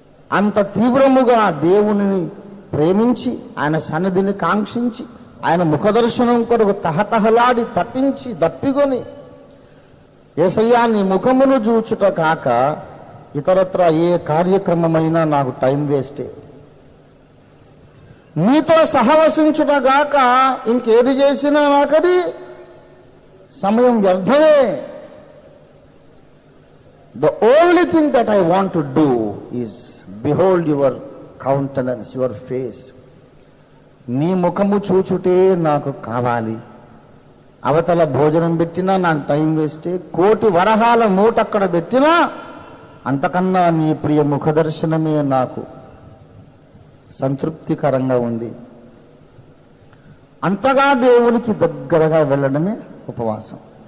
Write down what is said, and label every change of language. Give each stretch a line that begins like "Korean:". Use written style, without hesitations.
Telugu: అంత తీవ్రముగా దేవునిని ప్రేమించి, ఆయన సన్నిధిని కాంక్షించి, ఆయన ముఖదర్శనం కొరకు తహతహలాడి తప్పించి దప్పికొని, యేసయ్యా నీ ముఖమును చూచుట కాక ఇతరత్ర ఏ కార్యక్రమమైనా నాకు టైం వేస్టే, నీతో సహవసించుట గాక ఇంకేది చేసినా నాకది సమయం వ్యర్థమే.
English: The only thing that I want to do is behold your countenance, your face.
Telugu: నీ ముఖము చూచుటే నాకు కావాలి. అవతల భోజనం పెట్టినా నాకు టైం వేస్తే, కోటి వరహాల మూట అక్కడ పెట్టినా అంతకన్నా నీ ప్రియ ముఖ దర్శనమే నాకు సంతృప్తికరంగా ఉంది. అంతగా దేవునికి దగ్గరగా వెళ్ళడమే ఉపవాసం.